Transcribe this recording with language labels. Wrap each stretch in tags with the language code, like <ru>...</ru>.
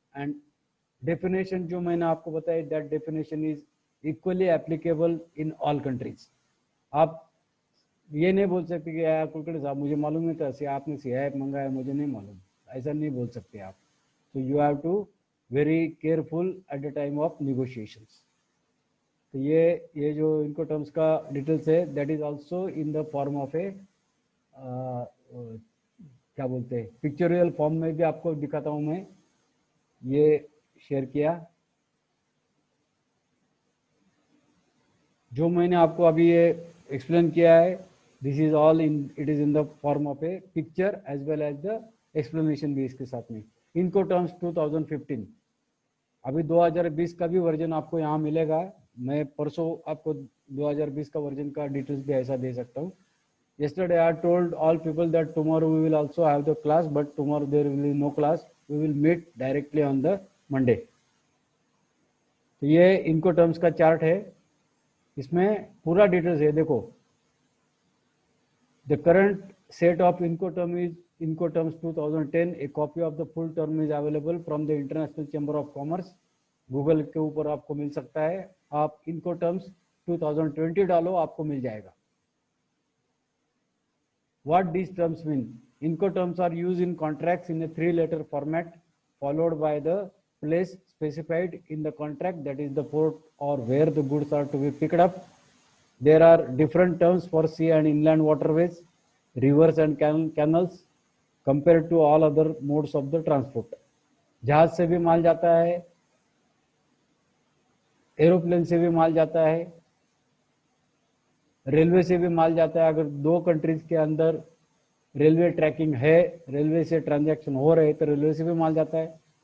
<en>And definition</en> <hi>जो मैंने आपको बताया,</hi> <en>that definition is equally applicable in all countries.</en> <hi>आप ये नहीं बोल सकते कि यार कुलकर्णी साहब मुझे मालूम नहीं था, आपने CIF मंगाया मुझे नहीं मालूम, ऐसा नहीं बोल सकते आप.</hi> <en>So you have to very careful at the time of negotiations.</en> <hi>तो ये जो इनको टर्म्स का डिटेल्स है,</hi> <en>that is also in the form of a</en> <hi>क्या बोलते हैं, पिक्चोरियल फॉर्म में भी आपको दिखाता हूं मैं. ये शेयर किया जो मैंने आपको अभी ये एक्सप्लेन किया है,</hi> <en>This is all in, it is in the form of a picture as well as the explanation भी इसके साथ में.</en> <hi>इनको टर्म्स 2015, अभी 2020 का भी वर्जन आपको यहाँ मिलेगा. मैं परसों आपको 2020 का वर्जन का डिटेल्स भी ऐसा दे सकता हूँ.</hi> <en>Yesterday I told all people that tomorrow we will also have the class, but tomorrow there will be no class. We will meet directly on the Monday.</en> <hi>तो ये इनको टर्म्स का चार्ट है, इसमें पूरा डिटेल्स है.</hi> <en>देखो, the current set of Incoterm is Incoterms 2010. A copy of the full term is available from the International Chamber of Commerce.</en> <hi>Google के ऊपर आपको मिल सकता है. आप Incoterms 2020 डालो, आपको मिल जाएगा.</hi> <en>What these terms mean? Incoterms are used in contracts in a 3-letter format followed by the place specified in the contract, that is the port or where the goods are to be picked up. There are different terms for sea and inland waterways, rivers and canals compared to all other modes of the transport.</en> <hi>जहाज से भी माल जाता है, aeroplane से भी माल जाता है, railway से भी माल जाता है. अगर दो कंट्रीज के अंदर रेलवे ट्रैकिंग है, रेलवे से ट्रांजैक्शन हो रहे, तो रेलवे से भी माल जाता है.</hi>